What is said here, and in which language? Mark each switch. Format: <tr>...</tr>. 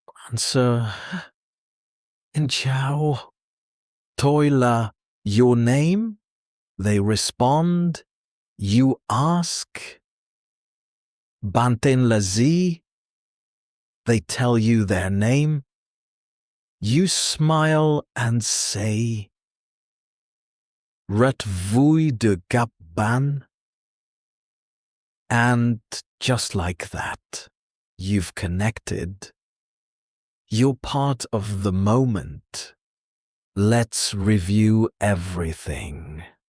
<en>Answer,</en> <vi>Xin chào. Tôi là.</vi> <en>Your name? They respond. You ask.</en> <vi>Bạn tên là gì?</vi> <en>They tell you their name. You smile and say,</en> <vi>Rất vui được gặp bạn.</vi> <en>And just like that, you've connected. You're part of the moment. Let's review everything.</en>